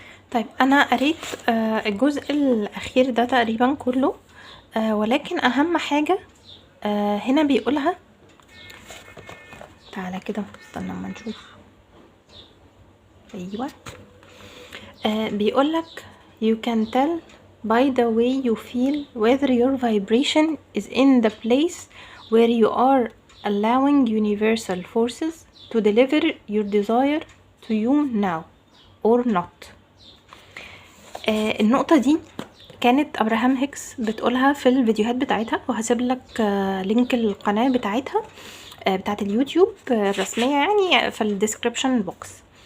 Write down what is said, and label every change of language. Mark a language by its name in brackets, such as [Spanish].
[Arabic] طيب انا قريت الجزء الاخير ده تقريبا كله، ولكن اهم حاجة هنا بيقولها. تعالى كده استنى اما نشوف. ايوه، بيقولك [English] you can tell by the way you feel whether your vibration is in the place where you are allowing universal forces to deliver your desire to you now or not. [Arabic] النقطة دي كانت ابراهام هيكس بتقولها في الفيديوهات بتاعتها، وهسيب لك لينك القناة بتاعتها بتاعت اليوتيوب الرسمية يعني في الديسكريبشن بوكس.